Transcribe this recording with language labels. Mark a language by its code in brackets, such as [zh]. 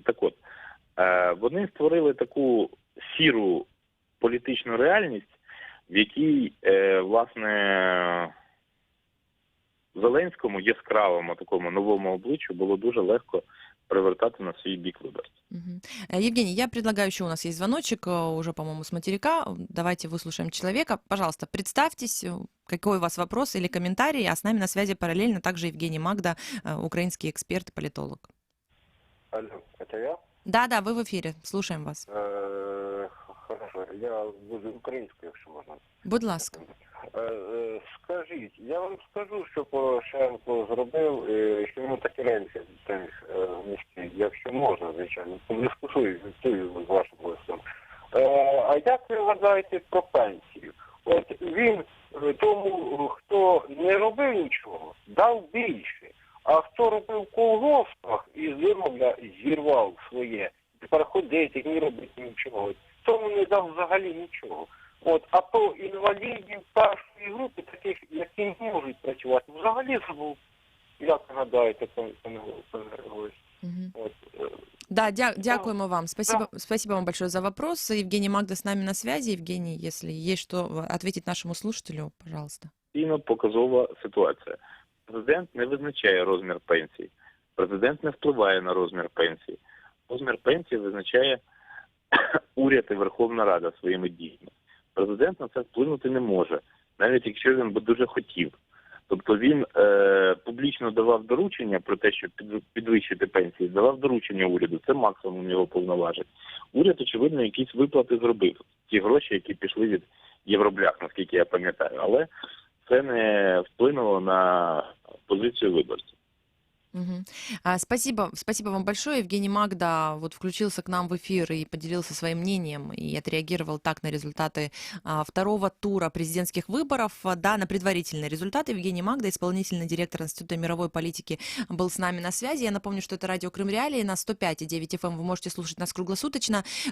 [uk] Так от, вони створили таку сіру політичну реальність, в якій, власне, Зеленському, яскравому такому новому обличчю, було дуже легко привертати на свій бік виборців. [ru] Евгений, я предлагаю, еще у нас есть звоночек, уже, по-моему, с материка. Давайте выслушаем человека. Пожалуйста, представьтесь, какой у вас вопрос или комментарий, а с нами на связи параллельно также Евгений Магда, украинский эксперт и политолог. Алло, это я? Да, вы в эфире, слушаем вас. [uk] Хорошо, я буду українською, якщо можна. Будь ласка. Скажіть, я вам скажу, що Порошенко зробив, що йому такі рельси внести, якщо можна, звичайно, подискусую з вашим гостем. А як ви вважаєте про пенсію? От він тому, хто не робив нічого, дав більше, а хто робив в колгоспах і зірвав своє, тепер ходити, не робити нічого, тому не дав взагалі нічого. От, а то інвалідів першої групи, таких, які не можуть працювати, взагалі забув, як ви гадаєте, пане гость. Да, дякуємо вам. [ru] Спасибо вам большое за вопрос. Евгений Магда с нами на связи. Евгений, если есть что ответить нашему слушателю, пожалуйста. [uk] Показова ситуація. Президент не визначає розмір пенсії. Президент не впливає на розмір пенсії. Розмір пенсії визначає уряд і Верховна Рада своїми діями. Президент на це вплинути не може, навіть якщо він би дуже хотів. Тобто він публічно давав доручення про те, щоб підвищити пенсії, давав доручення уряду, це максимум його повноважень. Уряд, очевидно, якісь виплати зробив. Ті гроші, які пішли від євроблях, наскільки я пам'ятаю. Але це не вплинуло на позицію виборців. [ru] Спасибо вам большое. Евгений Магда вот включился к нам в эфир и поделился своим мнением и отреагировал так на результаты второго тура президентских выборов. Да, на предварительные результаты. Евгений Магда, исполнительный директор Института мировой политики, был с нами на связи. Я напомню, что это радио Крым Реалии на 105,9 FM. Вы можете слушать нас круглосуточно.